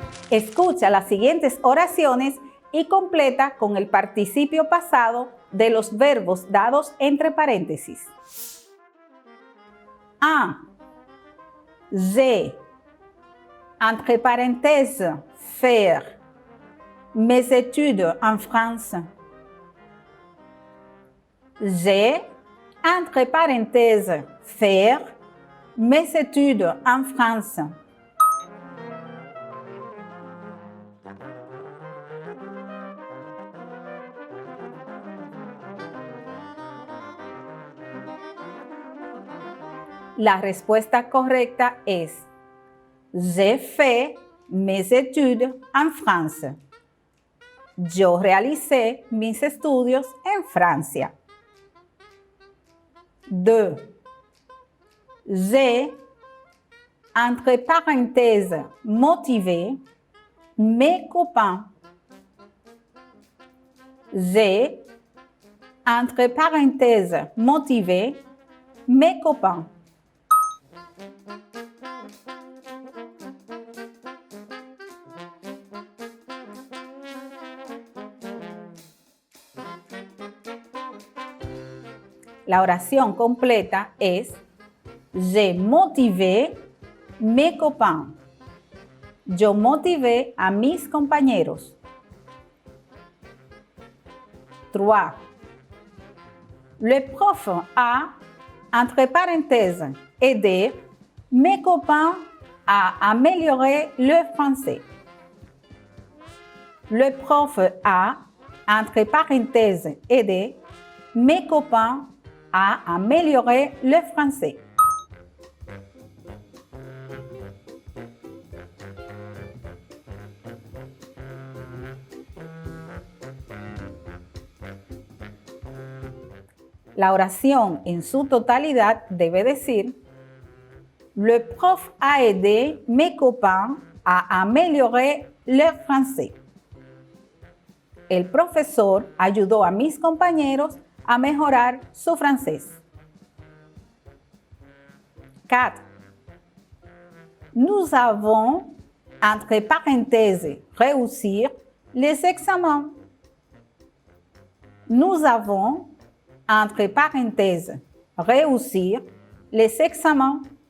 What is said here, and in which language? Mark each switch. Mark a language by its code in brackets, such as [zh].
[es] Escucha las siguientes oraciones y completa con el participio pasado de los verbos dados entre paréntesis. 1. [fr] J'ai, entre parenthèses, faire mes études en France. J'ai, entre parenthèses, faire mes études en France. [es] La respuesta correcta es: [fr] J'ai fait mes études en France. [es] Yo realicé mis estudios en Francia. 2. [fr] J'ai, entre parenthèses, motivé mes copains. J'ai, entre parenthèses, motivé mes copains. [es] La oración completa es [fr] j'ai motivé mes copains. [es] Yo motivé a mis compañeros. 3. [fr] Le prof a, entre parenthèses, aidé mes copains à améliorer le français. Le prof a, entre parenthèses, aidé mes copains à améliorer le français. [es] La oración en su totalidad debe decir: [fr] le prof a aidé mes copains à améliorer le français. [es] El profesor ayudó a mis compañeros a mejorar su francés. 4. [fr] Nous avons, entre parenthèses, réussir les examens. Nous avons, entre parenthèses, réussir les examens.